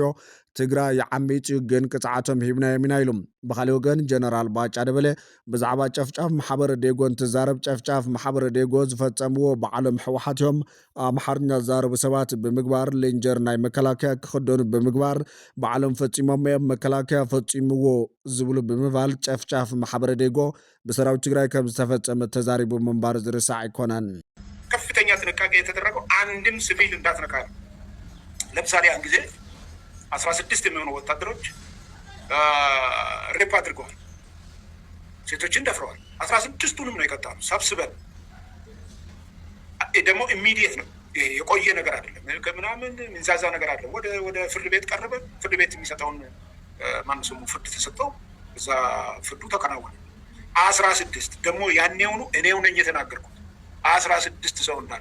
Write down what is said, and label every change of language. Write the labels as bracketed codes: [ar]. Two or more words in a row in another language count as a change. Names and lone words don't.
[ti] ትግራይ ዓሚፅ ግን ቅፅዓቶም ሂብና የሚና ኢሉ። ብኻልእ ወገን ጀነራል ባጫ ደበሌ ብዛዕባ ጨፍጫፍ ማሕበረ ዴጎ እንትዛረብ ጨፍጫፍ ማሕበረ ዴጎ ዝፈጸምዎ ባዕሎም ሕወሓት እዮም ኣምሓርኛ ዝዛረቡ ሰባት ብምግባር ሌንጀር ናይ መከላከያ ክኽደኑ ብምግባር ባዕሎም ፈጺሞም እዮም መከላከያ ፈጺምዎ ዝብሉ ብምባል ጨፍጫፍ ማሕበረ ዴጎ በሰራዊት ትግራይ ከም ዝተፈጸመ ተዛሪቡ ምንባር ዝርሳዕ አይኮነን። [am] ከፍተኛ ጥንቃቄ የተደረገው አንድም ሲቪል እንዳትነካ ነው። ለምሳሌ ያን ጊዜ 16 የሚሆኑ ወታደሮች ሬፕ አድርገዋል፣ ሴቶችን ደፍረዋል። 16ቱንም ነው የቀጣነው ሰብስበን። ደግሞ ኢሚዲየት ነው፣ የቆየ ነገር አይደለም። ከምናምን ምንዛዛ ነገር አይደለም። ወደ ፍርድ ቤት ቀረበ። ፍርድ ቤት የሚሰጠውን ማንሰሙ ፍርድ ተሰጠው። እዛ ፍርዱ ተከናወነ። 16 ደግሞ ያኔውኑ እኔው ነኝ የተናገርኩት 16 ሰው እንዳለ